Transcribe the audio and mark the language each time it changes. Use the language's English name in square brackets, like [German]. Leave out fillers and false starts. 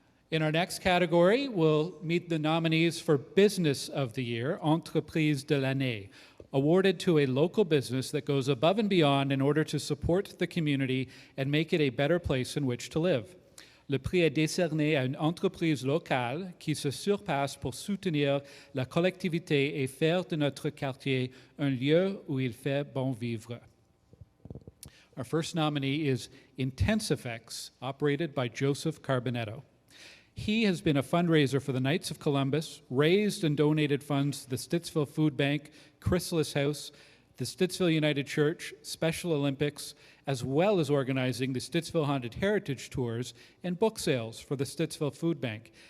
[English] In our next category, we'll meet the nominees for Business of the Year, [French] Entreprise de l'année, [English] awarded to a local business that goes above and beyond in order to support the community and make it a better place in which to live. [French] Le prix est décerné à une entreprise locale qui se surpasse pour soutenir la collectivité et faire de notre quartier un lieu où il fait bon vivre. [English] Our first nominee is Intensifex, operated by Joseph Carbonetto. He has been a fundraiser for the Knights of Columbus, raised and donated funds to the Stittsville Food Bank, Chrysalis House, the Stittsville United Church, Special Olympics, as well as organizing the Stittsville Haunted Heritage Tours and book sales for the Stittsville Food Bank.